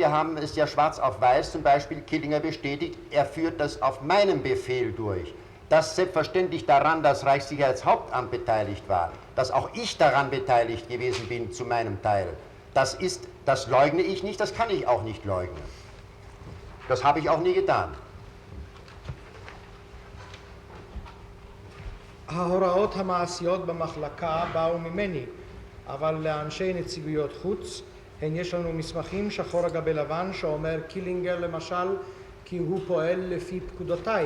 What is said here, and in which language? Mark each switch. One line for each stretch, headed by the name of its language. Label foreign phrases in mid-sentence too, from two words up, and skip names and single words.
German: Wir haben es ja schwarz auf weiß, zum Beispiel Killinger bestätigt, er führt das auf meinem Befehl durch. Dass selbstverständlich daran das Reichssicherheitshauptamt beteiligt war, dass auch ich daran beteiligt gewesen bin zu meinem Teil, das leugne ich nicht, das kann ich auch nicht leugnen. Das habe ich auch nie getan.
Hebrew: ההוראות המעשיות במחלקה באו ממני, אבל לאנשי נציגויות חוץ, יש לנו מסמכים שחור על גבי לבן שאומר קילינגר למשל, כי הוא פועל לפי פקודותיי.